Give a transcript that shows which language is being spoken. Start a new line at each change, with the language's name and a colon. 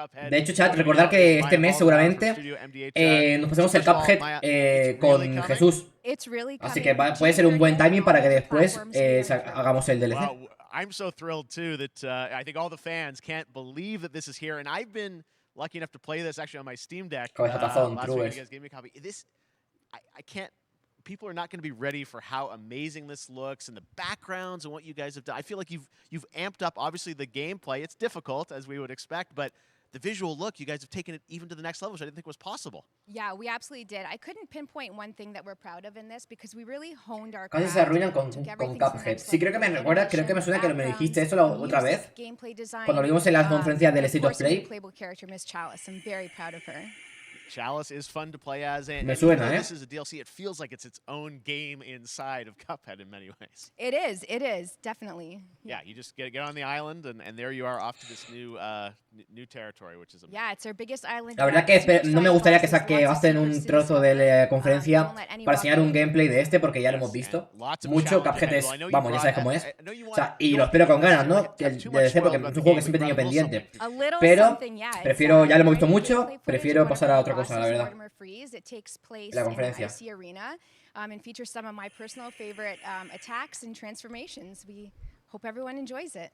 Spanish: De hecho, chat, recordad que este mes seguramente nos pasemos el Cuphead con Jesús. Así que puede ser un buen timing para que después hagamos el DLC.
English: I'm so thrilled too that I think all the fans can't believe that this is here, and I've been lucky enough to play this actually on my Steam Deck. Last week you guys gave me a copy. This, I can't. People are not going to be ready for how amazing this looks and the backgrounds and what you guys have done. I feel like you've amped up obviously the gameplay. It's difficult as we would expect, but the visual look, you guys have taken it even to the next level, which I didn't think was possible. Yeah, we absolutely did. I couldn't pinpoint one thing that we're proud of in this because we really honed our
Spanish: casi se arruinan con Cuphead. Sí, creo que me recuerda, creo que me suena que me dijiste eso la otra vez. Cuando lo vimos en las conferencias del State of Play.
English: I'm very proud of her. Chalice is fun to play as, and
Spanish: me suena,
English: this is a DLC. It feels like it's its own game inside of Cuphead in many ways. It is, definitely. Yeah, you just get on the island, and there you are off to this new territory, which is amazing. Yeah, it's our biggest island.
Spanish: La verdad que no me gustaría que hacen un trozo de la conferencia para enseñar un gameplay de este, porque ya lo hemos visto mucho. Cuphead es, vamos, ya sabes cómo es. O sea, y lo espero con ganas, ¿no? El DLC, porque es un juego que siempre he tenido pendiente. Pero prefiero, ya lo hemos visto mucho, prefiero pasar a otra cosa, la verdad. La conferencia.
English: And features some of my personal favorite attacks and transformations. We hope everyone enjoys it.